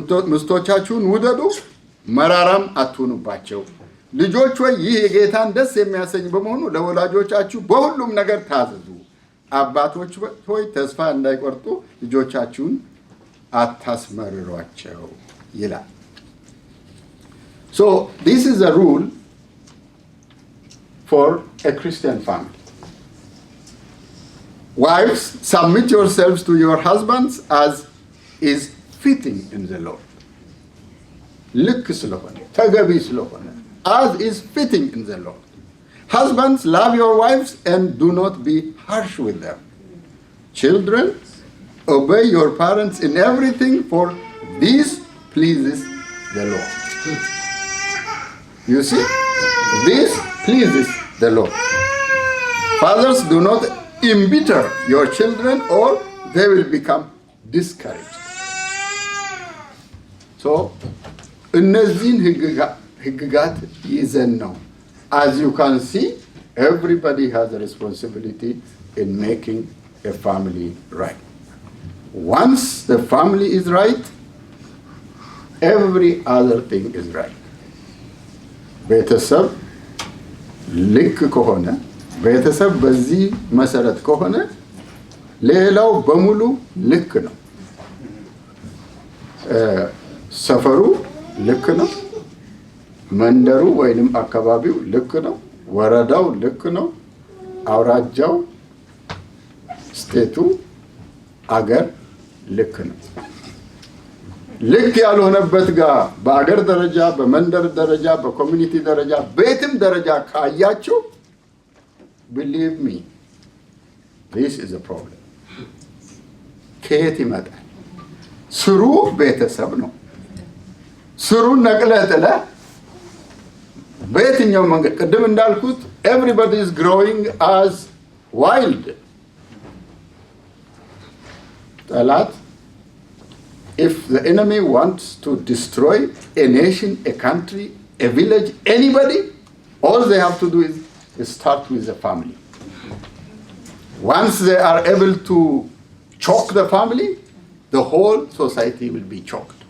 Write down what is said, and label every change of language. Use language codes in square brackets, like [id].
[am] ሚስቶቻችሁን ውደዱ፣ መራራም አትሁኑባቸው። ልጆች ሆይ ይህ የጌታን ደስ የሚያሰኝ በመሆኑ ለወላጆቻችሁ በሁሉም ነገር ታዘዙ። አባቶች ሆይ ተስፋ እንዳይቆርጡ ልጆቻችሁን አታስመርሯቸው ይላል። [en] So this is a rule for a Christian family. Wives, submit yourselves to your husbands as is fitting in the Lord. [am] ልክ ስለሆነ ተገቢ ስለሆነ [en] as is fitting in the Lord. Husbands, love your wives and do not be harsh with them. Children, obey your parents in everything, for this pleases the Lord. You see, this pleases the Lord. Fathers, do not embitter your children or they will become discouraged. [am] So, እነዚህን ህግጋት ይዘን ነው. [en] As you can see, everybody has a responsibility in making a family right. Once the family is right, every other thing is right. [am] ቤተሰብ ልክ ከሆነ ቤተሰብ በዚህ መሰረት ከሆነ ሌላው በሙሉ ልክ ነው። ሰፈሩ ልክ ነው። መንደሩ ወይንም አካባቢው ልክ ነው። ወረዳው ልክ ነው። አውራጃው፣ ስቴቱ፣ አገር ልክ ነው። ልክ ያልሆነበት ጋር በአገር ደረጃ፣ በመንደር ደረጃ፣ በኮሚኒቲ ደረጃ፣ በየትም ደረጃ ካያችሁ [en] believe me, this is a problem. [am] ከየት ይመጣል? ስሩ ቤተሰብ ነው። ስሩን ነቅለህ ጥለህ በየትኛው መንገድ ቅድም እንዳልኩት [en] everybody is growing as wild. [am] ጠላት [en] if the enemy wants to destroy a nation, a country, a village, anybody, all they have to do is start with the family. Once they are able to choke the family, the whole society will be choked.